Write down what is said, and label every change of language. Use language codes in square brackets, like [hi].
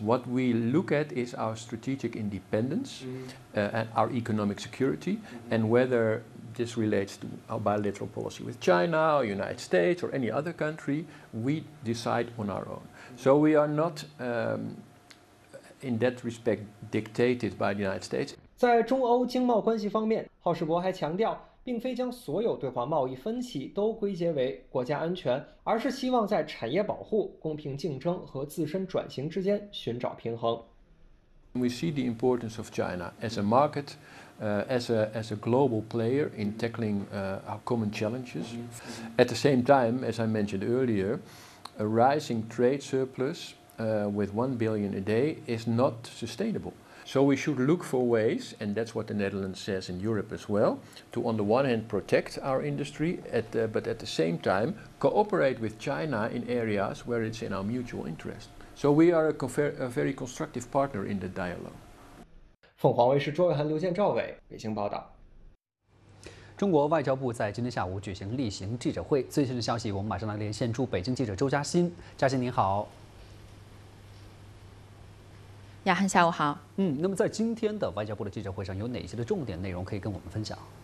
[en] What we look at is our strategic independence and our economic security and whether this relates to our bilateral policy with China or United States or any other country, we decide on our own. So we are not in that respect dictated by the United States. [zh] 在中欧经贸关系方面，郝世博还强调，并非将所有对华贸易分歧都归结为国家安全，而是希望在产业保护、公平竞争和自身转型之间寻找平衡。 [en] We see the importance of China as a market, as a global player in tackling our common challenges. At the same time, as I mentioned earlier, a rising trade surplus with $1 billion a day is not sustainable. So we should look for ways, and that's what the Netherlands says in Europe as well, to on the one hand protect our industry, but at the same time cooperate with China in areas where it's in our mutual interest. So we are a very constructive partner in the dialogue. [zh] 凤凰卫视周伟涵、刘健、赵伟，北京报道。中国外交部在今天下午举行例行记者会，最新的消息我们马上来连线驻北京记者周嘉欣。嘉欣您好。雅涵下午好。那么在今天的外交部的记者会上，有哪些的重点内容可以跟我们分享？